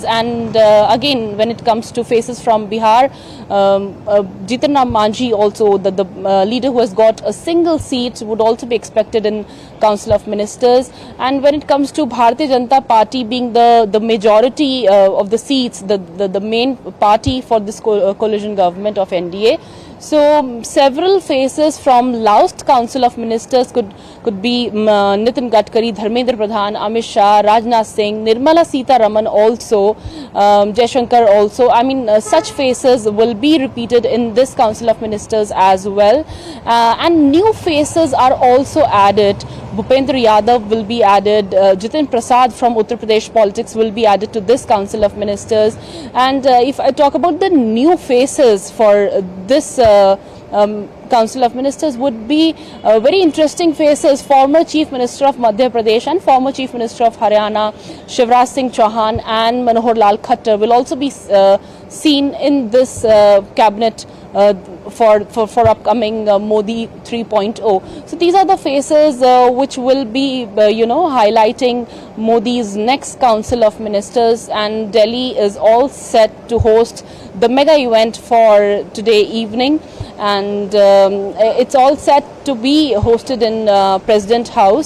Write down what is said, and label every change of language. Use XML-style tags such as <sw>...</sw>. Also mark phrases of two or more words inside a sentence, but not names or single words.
<en>And again, when it comes to faces from Bihar, Jitan Ram Manjhi also, the leader who has got a single seat, would also be expected in Council of Ministers. And when it comes to Bharatiya Janata Party being the majority of the seats, the main party for this coalition government of NDA, so several faces from last Council of Ministers could be Nitin Gadkari, Dharmendra Pradhan, Amit Shah, Rajnath Singh, Nirmala Sitharaman also, Jaishankar also. I mean, such faces will be repeated in this Council of Ministers as well. And new faces are also added. Bhupendra Yadav will be added. Jitin Prasad from Uttar Pradesh politics will be added to this Council of Ministers. And if I talk about the new faces for this Council of Ministers, would be very interesting faces. Former Chief Minister of Madhya Pradesh and former Chief Minister of Haryana, Shivraj Singh Chauhan and Manohar Lal Khattar will also be seen in this cabinet for upcoming Modi 3.0. So these are the faces which will be highlighting Modi's next Council of Ministers, and Delhi is all set to host the mega event for today evening, and it's all set to be hosted in President House.</en>